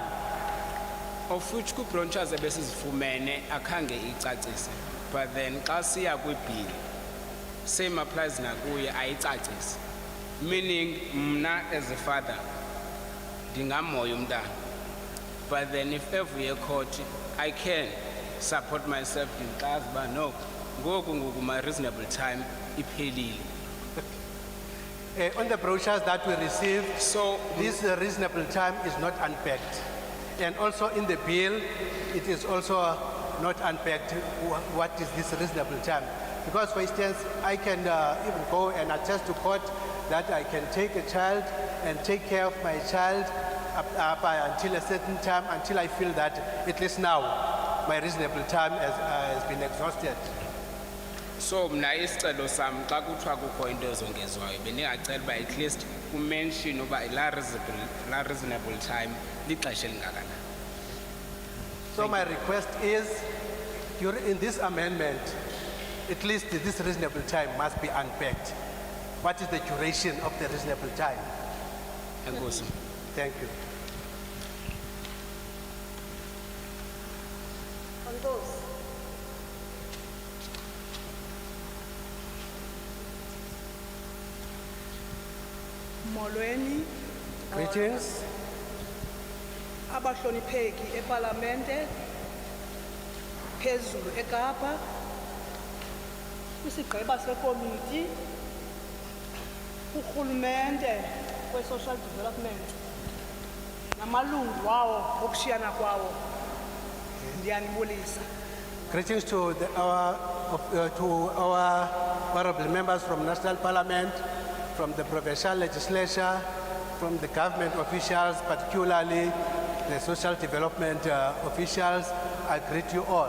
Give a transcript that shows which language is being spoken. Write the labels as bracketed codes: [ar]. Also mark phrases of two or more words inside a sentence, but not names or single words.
[en] Of which [xh] ku-branches ebesizifumene akhange icacise, [en] but then [xh] xa siya kwi-bill [en] same applies [xh] nakuye ayicacise, meaning mna [en] as a father [xh] ndingamhoya umntana, [en] but then if ever court I can support myself [xh] ndingazi uba no ngoku [en] my reasonable time iphelile. On the brochures that we received, so this reasonable time is not unpacked. And also in the bill, it is also not unpacked what is this reasonable time. Because for instance, I can even go and attest to court that I can take a child and take care of my child up until a certain time, until I feel that at least now my reasonable time has been exhausted. [xh] So mna isicelo sam xa kuthiwa kukho into ezongezwayo bendingacela uba [en] at least [xh] kumention uba la [en] reasonable time [xh] lixesha elingakanani. [en] So my request is, in this amendment, at least this reasonable time must be unpacked. What is the duration of the reasonable time? [xh] Enkosi. [en] Thank you. [xh] Molweni, [en] Greetings. [xh] abahlonipheki eParlamente, phezulu eKapa, kwisigqeba sekomiti, urhulumente we-social development, namalungu wawo ngokushiyana kwawo, ndiyanibulisa. [en] Greetings to our honorable members from National Parliament, from the provincial legislature, from the government officials, particularly the social development officials. I greet you all.